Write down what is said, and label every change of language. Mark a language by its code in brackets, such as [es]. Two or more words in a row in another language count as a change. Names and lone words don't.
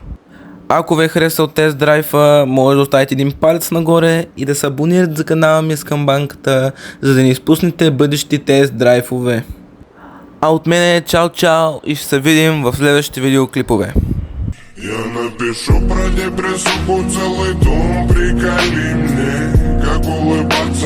[bg] Ако ви е харесал тест драйва, може да оставите един палец нагоре и да се абонирате за канала ми с камбанката, за да не изпуснете бъдещи тест драйвове. А от мен е чао и ще се видим в следващите видеоклипове. [ru] Я напишу про депрессу, целый том, приколи мне, как улыбаться.